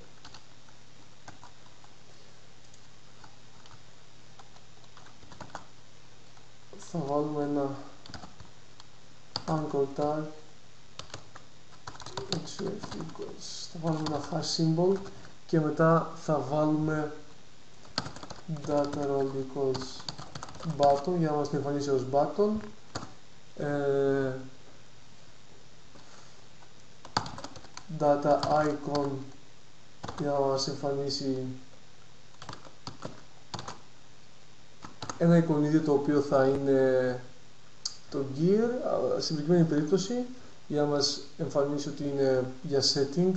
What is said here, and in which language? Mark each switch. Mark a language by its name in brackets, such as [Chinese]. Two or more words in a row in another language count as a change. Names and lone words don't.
[Greek] Θα βάλουμε ένα [English] anchor tag, [Greek] θα βάλουμε ένα [English] hash symbol [Greek] και μετά θα βάλουμε [English] data role equals button [Greek] για να μας την εμφανίσει ως button. [English] Data icon [Greek] για να μας εμφανίσει ένα εικονίδιο το οποίο θα είναι το gear, στην προκειμένη περίπτωση, για να μας εμφανίσει ότι είναι για settings.